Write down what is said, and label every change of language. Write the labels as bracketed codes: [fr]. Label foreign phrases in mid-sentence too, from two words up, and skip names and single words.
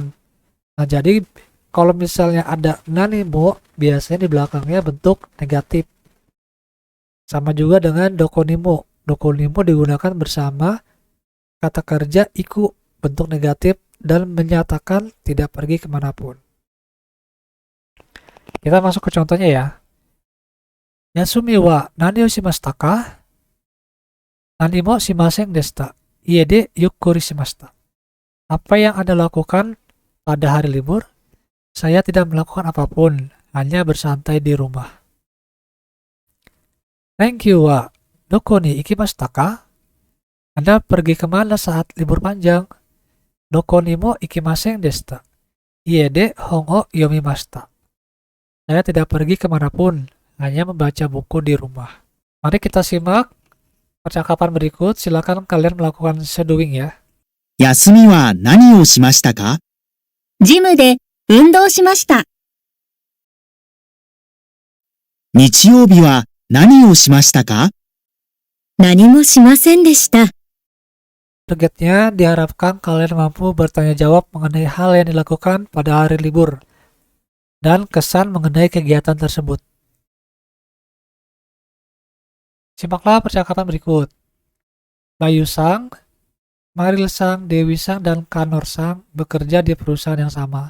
[id] Nah, jadi kalau misalnya ada nanimo, biasanya di belakangnya bentuk negatif. Sama juga dengan dokonimo. Dokonimo digunakan bersama kata kerja iku, bentuk negatif dan menyatakan tidak pergi kemanapun. Kita masuk ke contohnya ya. [ja] 休みは何をしましたか? 何もしませんでした. 家でゆっくりしました. [id] Apa yang Anda lakukan pada hari libur? Saya tidak melakukan apapun, hanya bersantai di rumah. [en] Thank you [ja] はどこに行きましたか? [id] Anda pergi kemana saat libur panjang? [ja] どこにも行きませんでした. 家で本を読みました. [id] Saya tidak pergi kemanapun, hanya membaca buku di rumah. Mari kita simak percakapan berikut. Silakan kalian melakukan shadowing ya. [ja] 休みは何をしましたか？ジムで運動しました。日曜日は何をしましたか？何もしませんでした。 [id] Targetnya diharapkan kalian mampu bertanya jawab mengenai hal yang dilakukan pada hari libur dan kesan mengenai kegiatan tersebut. Simaklah percakapan berikut. Bayu Sang, Maril Sang, Dewi Sang, dan Kanor Sang bekerja di perusahaan yang sama.